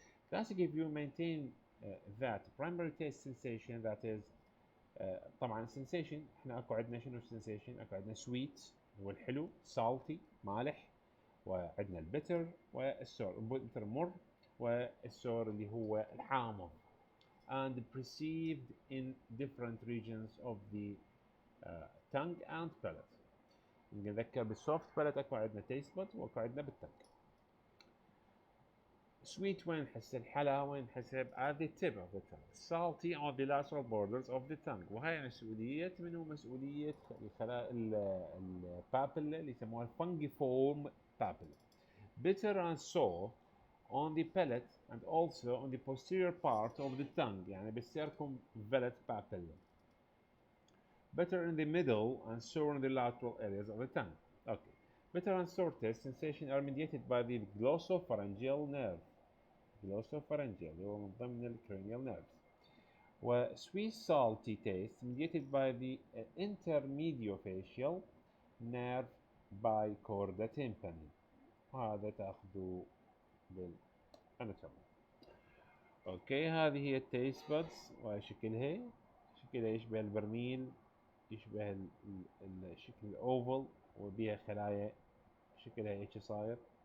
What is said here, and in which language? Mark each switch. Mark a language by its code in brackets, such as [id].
[en] Classic view maintain that primary taste sensation that is [ar] طبعا sensation احنا اكو عندنا شنو sensation؟ اكو عندنا sweet هو الحلو، salty مالح، وعندنا البتر والسور. البتر مر والسور اللي هو الحامض. [en] and perceived in different regions of the tongue and palate. [ar] نذكر بالسوفت بالate اكو عندنا taste bud واكو عندنا بالتنج. [en] sweet [ar] وين نحسه؟ الحلا وين نحسه؟ [en] at the tip of the tongue. salty on the lateral borders of the tongue. [ar] وهي مسؤولية منو؟ مسؤولية الخلايا البابيلا اللي يسموها [en] fungiform papilla. bitter and sour on the palate and also on the posterior part of the tongue، [ar] يعني بالcircumvallate papilla. [en] bitter in the middle and sour in the lateral areas of the tongue. Okay. bitter and sour taste sensation are mediated by the glossopharyngeal nerve. [ar] glossopharyngeal اللي هو من ضمن ال [en] cranial nerves. و sweet salty taste mediated by the intermediofacial nerve by chorda tympani. [ar] هذا تاخذوا بالاناتومي. اوكي، هذه هي التيست بادز وهي شكلها يشبه البرميل، يشبه الشكل الاوفل وبيها خلايا شكلها هيك صاير.